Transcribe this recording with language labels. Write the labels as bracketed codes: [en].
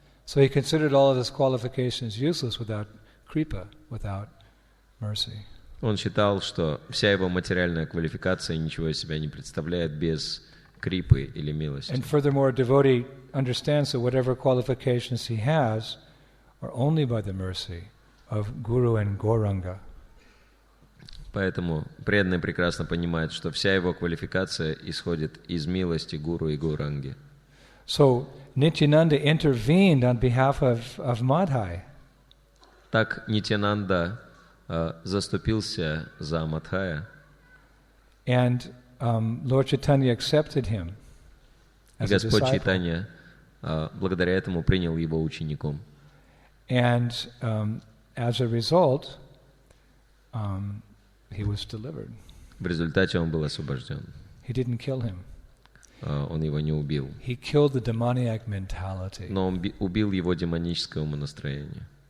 [en] So he considered all of his qualifications useless without kripa, without mercy. [ru] Он считал, что вся его материальная квалификация ничего из себя не представляет без крипы или милости. [en] And furthermore, a devotee understands that whatever qualifications he has are only by the mercy of Guru and Gauranga. [ru] Поэтому преданный прекрасно понимает, что вся его квалификация исходит из милости Гуру и Гауранги. [en] So Nityananda intervened on behalf of Madhai. [ru] Так Нитьянанда заступился за Мадхая. [en] And Lord Chaitanya accepted him [ru] И [en] as a [ru] Господь [en] disciple. [ru] Чайтанья благодаря этому принял его учеником. [en] And as a result, he was delivered. [ru] В результате он был освобожден. [en] He didn't kill him. [ru] Он его не убил. [en] He killed the demoniac mentality. [ru] Но он убил его демоническое умонастроение.